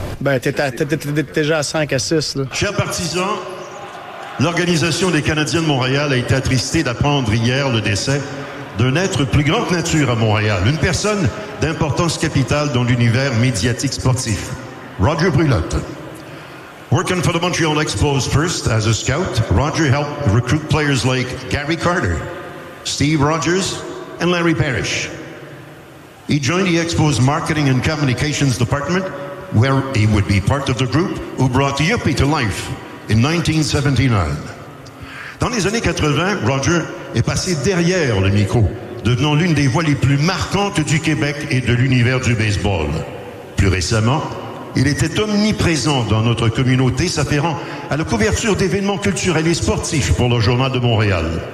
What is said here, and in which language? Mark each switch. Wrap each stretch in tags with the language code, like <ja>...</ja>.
<fr>Ben, t'es déjà à 5 à 6. Là. Chers partisans, l'Organisation des Canadiens de Montréal a été attristée d'apprendre hier le décès d'un être plus grand que nature à Montréal, une personne d'importance capitale dans l'univers médiatique sportif, Roger Brulotte.</fr> <en>Working for the Montreal Expos first as a scout, Roger helped recruit players like Gary Carter, Steve Rogers, and Larry Parrish. He joined the Expos Marketing and Communications Department, where he would be part of the group who brought the Yuppie to life in 1979.</en> <fr>Dans les années 80, Roger est passé derrière le micro, devenant l'une des voix les plus marquantes du Québec et de l'univers du baseball. Plus récemment, il était omniprésent dans notre communauté, s'affairant à la couverture d'événements culturels et sportifs pour le Journal de Montréal.</fr>